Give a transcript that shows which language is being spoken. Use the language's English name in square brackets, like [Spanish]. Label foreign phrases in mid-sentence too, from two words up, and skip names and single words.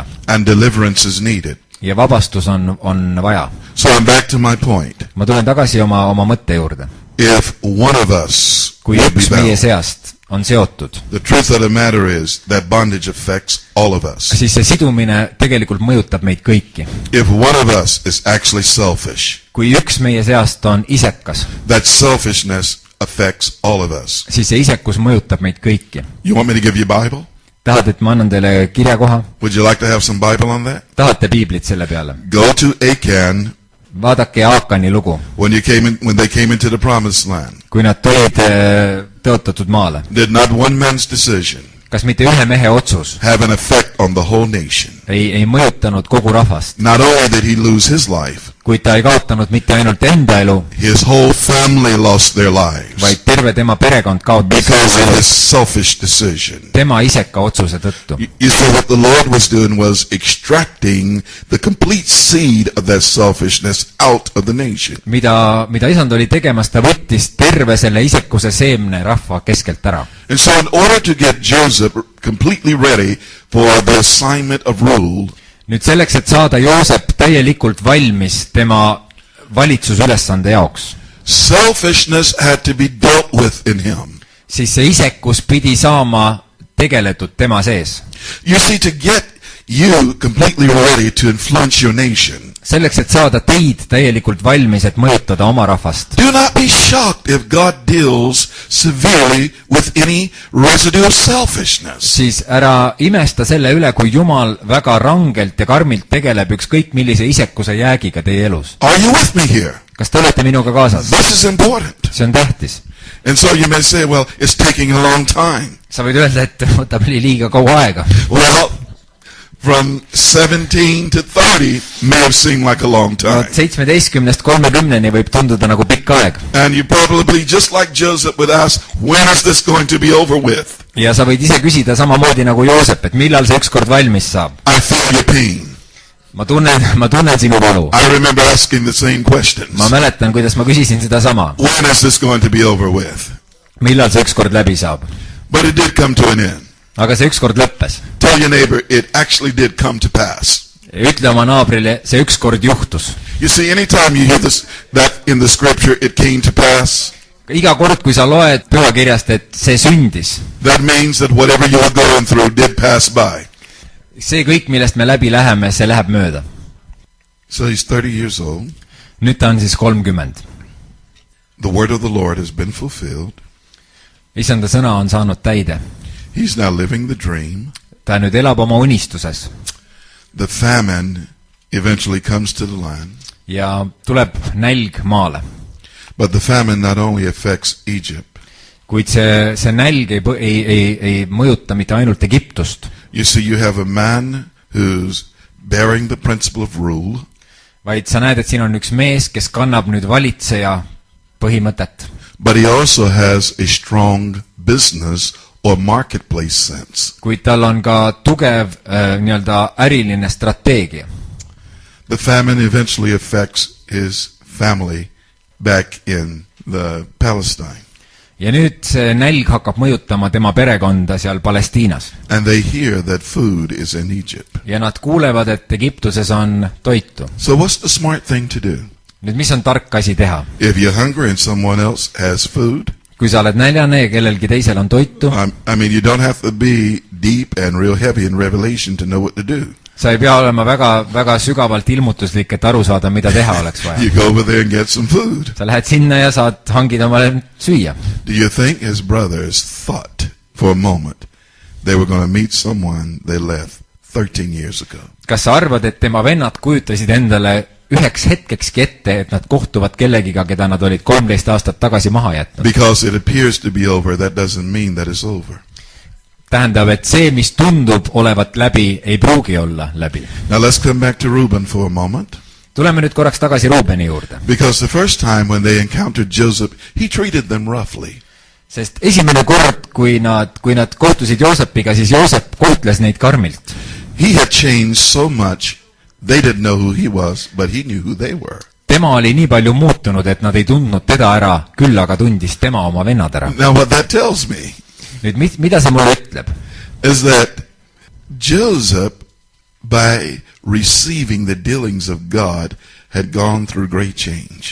[English] And deliverance is needed. [Estonian] Ja vabastus on vaja. [English] So I'm back to my point. [Estonian] Ma tulen tagasi oma mõtte juurde. [English] If one of us [Estonian] kui üks meie seast on seotud, [English] the truth of the matter is that bondage affects all of us. [Estonian] siis see sidumine tegelikult mõjutab meid kõiki. [English] If one of us is actually selfish, [Estonian] kui üks meie seast on isekas, [English] that selfishness affects all of us. [Estonian] siis see isekus mõjutab meid kõiki. [English] You want me to give you a Bible? [Estonian] Tahad, et ma annan teile kirjakoha? [English] Would you like to have some Bible on that? [Estonian] Tahate piiblit selle peale? [English] Go to Achan. [Estonian] Vaadake Aakani lugu. [English] When they came into the promised land. [Estonian] Kui nad tulid tõotatud maale. [English] Did not one man's decision [Estonian] kas mitte ühe mehe otsus [English] have an effect on the whole nation? [Estonian] ei mõjutanud kogu rahvast. [English] Not only did he lose his life, [Estonian] kuid ta ei kaotanud mitte ainult enda elu, [English] his whole family lost their lives [Estonian] vaid terve tema perekond kaotas [English] because of his selfish decision. [Estonian] tema iseka otsuse tõttu. [English] You see, what the Lord was doing was extracting the complete seed of that selfishness out of the nation. [Estonian] mida isand oli tegemas, ta võttis terve selle isekuse seemne rahva keskelt ära. [English] And so in order to get Joosep completely ready for the assignment of rule, [Estonian] nüüd selleks, et saada Joosep täielikult valmis tema valitsusülesande jaoks, [English] selfishness had to be dealt with in him. [Estonian] siis see isekus pidi saama tegeletud tema sees. [English] You see, to get you completely ready to influence your nation, [Estonian] selleks, et saada teid täielikult valmis, et mõjutada oma rahvast. [English] Do not be shocked if God deals severely with any residue of selfishness. [Estonian] siis ära imesta selle üle, kui Jumal väga rangelt ja karmilt tegeleb ükskõik millise isekuse jäägiga teie elus. [English] Are you with me here? [Estonian] kas te olete minuga kaasas? [English] This is important. [Estonian] see on tähtis. [English] And so you may say, well, it's taking a long time. [Estonian] sa võid öelda, et võtab liiga kaua aega. [English] Well, from 17 to 30 may have seemed like a long time. [Estonian] 17-st 30-ni võib tunduda nagu pikk aeg. [English] And you probably, just like Joseph, would ask, when is this going to be over with? [Estonian] ja sa võid ise küsida samamoodi nagu Joosep, et millal see ükskord valmis saab. [English] I feel your pain. [Estonian] ma tunnen sinu valu. [English] I remember asking the same questions. [Estonian] ma mäletan, kuidas ma küsisin seda sama. [English] When is this going to be over with? [Estonian] millal see ükskord läbi saab? [English] But it did come to an end. [Estonian] aga see ükskord lõppes. [English] Tell your neighbor, it actually did come to pass. [Estonian] ütle oma naabrile, see ükskord juhtus. [English] You see, anytime you hear this, that in the scripture, it came to pass, [Estonian] iga kord, kui sa loed pühakirjast, et see sündis, [English] that means that whatever you were going through did pass by. [Estonian] see kõik, millest me läbi läheme, see läheb mööda. [English] So he's 30 years old. [Estonian] nüüd ta on siis 30. [English] The word of the Lord has been fulfilled. [Estonian] Issanda sõna on saanud täide. [English] He's now living the dream. [Estonian] ta nüüd elab oma unistuses. [English] The famine eventually comes to the land. [Estonian] ja tuleb nälg maale. [English] But the famine not only affects Egypt. [Estonian] kuid see nälg ei mõjuta mitte ainult Egiptust. [English] You see, you have a man who's bearing the principle of rule. [Estonian] vaid sa näed, et siin on üks mees, kes kannab nüüd valitseja põhimõtet. [English] But he also has a strong business or marketplace sense. [Estonian] kuid tal on ka tugev nii-öelda äriline strateegia. [English] The famine eventually affects his family back in the Palestine. [Estonian] ja nüüd see nälg hakkab mõjutama tema perekonda seal Palestiinas. [English] And they hear that food is in Egypt. [Estonian] ja nad kuulevad, et Egiptuses on toitu. [English] So what's the smart thing to do? [Estonian] nüüd mis on tark asi teha? [English] If you're hungry and someone else has food, [Estonian] kui sa oled näljane ja kellelgi teisel on toitu, [English] I mean, you don't have to be deep and real heavy in revelation to know what to do. [Estonian] sa ei pea olema väga sügavalt ilmutuslik, et aru saada, mida teha oleks vaja. [English] You go over there and get some food. [Estonian] sa lähed sinna ja saad hangida omale süüa. [English] Do you think his brothers thought for a moment they were going to meet someone they left 13 years ago? [Estonian] kas sa arvad, et tema vennad kujutasid endale üheks hetkekski ette, et nad kohtuvad kellegiga, keda nad olid 13 aastat tagasi maha jätnud. [English] Because it appears to be over, that doesn't mean that it's over. [Estonian] Tähendab, et see, mis tundub olevat läbi, ei pruugi olla läbi. [English] Now let's come back to Reuben for a moment. [Estonian] Tuleme nüüd korraks tagasi Reubeni juurde. [English] Because the first time when they encountered Joseph, he treated them roughly. [Estonian] Sest esimene kord, kui nad kohtusid Joosepiga, siis Joosep kohtles neid karmilt. [English] He had changed so much, they didn't know who he was, but he knew who they were. [Estonian] Tema oli nii palju muutunud, et nad ei tundnud teda ära, küll aga tundis tema oma vennad ära. [English] Now what that tells me [Estonian] Nüüd, mida see mulle ütleb? [English] Is that Joseph, by receiving the dealings of God, had gone through great change.